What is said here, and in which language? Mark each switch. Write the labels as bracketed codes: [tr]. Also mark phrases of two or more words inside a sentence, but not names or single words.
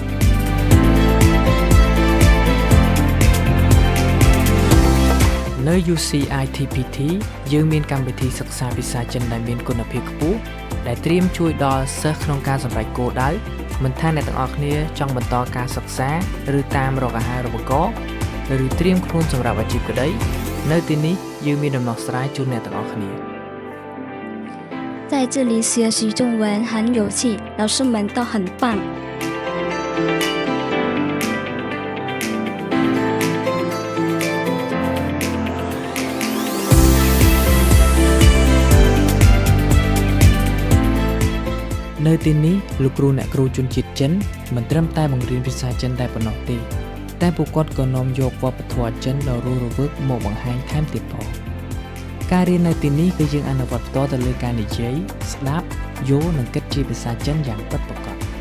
[km] នៅ UCITPT យើងមានកម្មវិធីសិក្សាភាសាចិនដែលមានគុណភាពខ្ពស់ដែលត្រៀមជួយដល់សិស្សក្នុងការសម្រេចគោលដៅមិនថាអ្នកទាំងអស់គ្នាចង់បន្តការសិក្សាឬតាមរកអាហារូបករណ៍ឬត្រៀមខ្លួនសម្រាប់អាជីពក្តីនៅទីនេះយើងមានដំណោះស្រាយជូនអ្នកទាំងអស់គ្នា [zh] 在这里学习中文很有趣，老师们都很棒。 [km] នៅទីនេះលោកគ្រូអ្នកគ្រូជនជាតិចិនមិនត្រឹមតែបង្រៀនភាសាចិនតែប៉ុណ្ណោះទេតែពួកគាត់ក៏នាំយកវប្បធម៌ចិនដ៏រស់រវើកមកបង្ហាញថែមទៀតផងការរៀននៅទីនេះគឺយើងអនុវត្តផ្ទាល់ទៅលើការនិយាយស្ដាប់យល់និងគិតជាភាសាចិនយ៉ាងពិតប្រាកដ